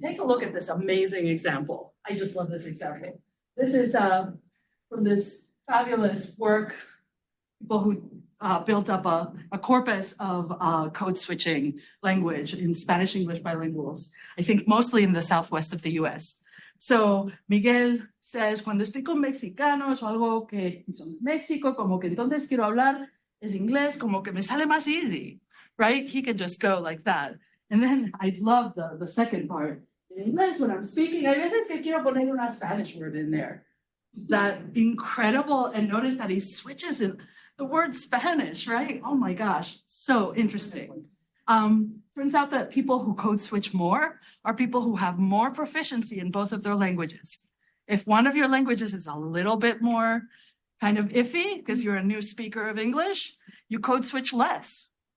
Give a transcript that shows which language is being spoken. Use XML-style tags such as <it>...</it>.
<es>Take a look at this amazing example. I just love this example. This is from this fabulous work, people who built up a corpus of code switching language in Spanish English bilinguals, I think mostly in the southwest of the US.</es> <en>So Miguel says,</en> <es>cuando estoy con mexicanos o algo que son México, como que entonces quiero hablar es inglés, como que me sale más easy. Right?</es> <en>He can just go like that. And then I love the second part. In inglés, when I'm speaking,</en> <es>hay veces que quiero poner una</es> <en>Spanish word in there. That incredible, and notice that he switches in the word Spanish, right? Oh my gosh, so interesting. Turns out that people who code switch more are people who have more proficiency in both of their languages. If one of your languages is a little bit more kind of iffy, because you're a new speaker of English, you code switch less.</en>